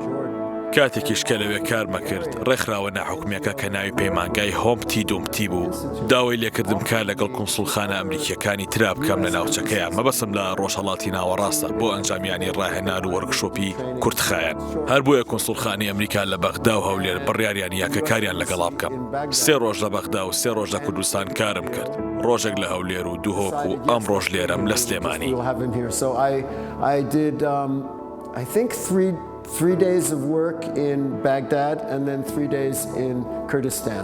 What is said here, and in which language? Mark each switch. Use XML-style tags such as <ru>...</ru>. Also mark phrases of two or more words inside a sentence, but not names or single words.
<ckb>کاتێکیش کە لەوێ کارمە کرد ڕێکخراوە ناحوکمیەکە کە ناوی پەیمانگای هۆمتی دومتی بوو داوای لێکردم کار لەگەڵ کونسڵخانە ئەمریکیەکانی ترا بکەم لە ناوچەکەیان مەبەستم لە ڕۆژهەڵاتی ناوەڕاستە بۆ ئەنجامیانی ڕاهێنان و وەرکشۆپی کوردخایەن. هەر بۆیە کونسڵخانی ئەمریکا لە بەغدا و هەولێر بڕیاریان یاکە کاریان لەگەڵا بکەم. 3 ڕۆژ لە بەغدا و 3 ڕۆژ لە کوردستان کارم کرد. ڕۆژێک لە هەولێر و دووهۆک و ئەم ڕۆژ لێرەم لە سلێمانی.</ckb> <en>I think 3 days of work in Baghdad and then 3 days in Kurdistan.</en>